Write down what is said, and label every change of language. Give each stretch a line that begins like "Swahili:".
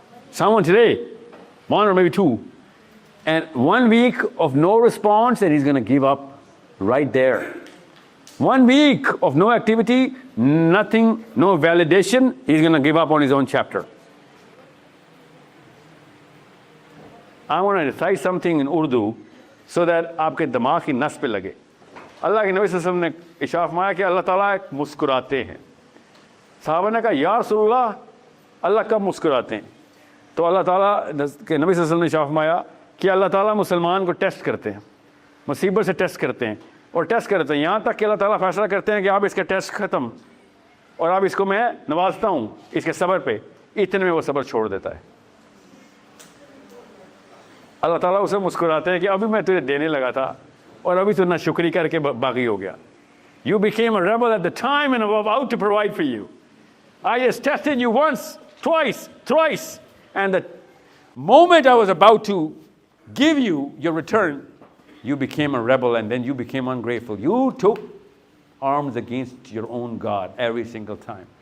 English: Someone today, one or maybe two. And 1 week of no response and he's going to give up right there. 1 week of no activity, nothing, no validation, he's going to give up on his own chapter. I want to recite something in Urdu so that
Hindi: आपके दिमाग की नस पे लगे. अल्लाह के नबी सल्लल्लाहु अलैहि वसल्लम ने इशारा फरमाया कि अल्लाह ताला मुस्कुराते हैं. साहबा ने कहा या रसूलल्लाह अल्लाह कब मुस्कुराते हैं? तो अल्लाह ताला के नबी सल्लल्लाहु अलैहि वसल्लम ने इशारा फरमाया कि अल्लाह ताला मुसलमान को टेस्ट करते हैं, मुसीबत से टेस्ट करते हैं और टेस्ट करते हैं यहाँ तक कि अल्लाह ताला फैसला करते हैं कि अब इसका टेस्ट ख़त्म और अब इसको मैं नवाजता हूँ इसके सब्र पे. इतने में वो सब्र छोड़ देता है. अल्लाह ताला उसे मुस्कुराते हैं कि अभी मैं तुझे देने लगा था और अभी तू ना शुक्री करके बागी हो गया.
English: You became a rebel at the time and I'm about to provide for you. I just tested you once, twice, thrice, and the moment I was about to give you your return, you became a rebel and then you became ungrateful. You took arms against your own God every single time.